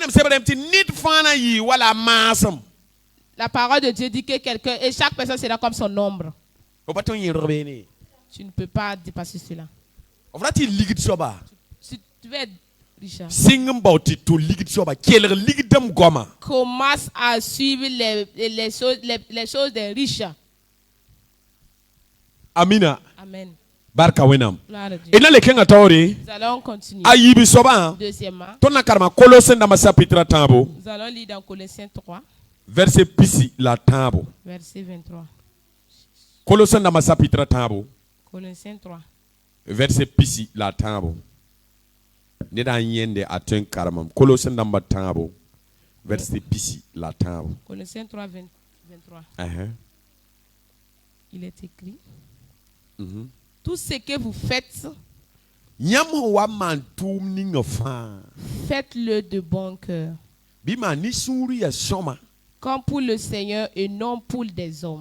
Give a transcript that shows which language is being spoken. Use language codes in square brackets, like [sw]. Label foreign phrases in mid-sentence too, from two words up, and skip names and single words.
[fr] La parole de Dieu dit que quelqu'un, et chaque personne sera comme son ombre. Tu ne peux pas dépasser cela. Si tu veux être riche, commence à suivre les choses des riches. Amina. Amen. [mos] Barka wenam. [fr] Nous allons continuer. Deuxièmement, nous allons lire dans Colossiens 3. [mos] Verset pisi la tambo. [fr] Verset 23. Colossiens 3. [mos] Verset pisi la tambo. Neda yende atun karamam. Colossiens tambo. Verset pisi la tambo. [fr] Colossiens 3 23. Il est écrit. Tout ce que vous faites, faites-le de bon cœur, comme pour le Seigneur et non pour des hommes.